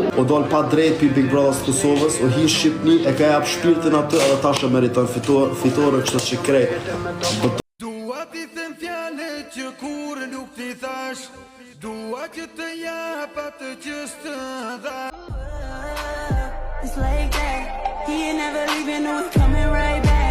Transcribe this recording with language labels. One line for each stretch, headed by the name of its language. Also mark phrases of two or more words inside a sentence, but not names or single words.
Albanian: dol pa drejt pi Big Brothers Kosovës, o hi Shqipni, e ka jap shpirtin aty edhe tash e meriton fitore kështu që krej. Dua t'i them fjalë që kur nuk t'i thash, dua që të jap atë që s'të dha.
English: It's like that, he ain't never leaving, no, he's coming right back.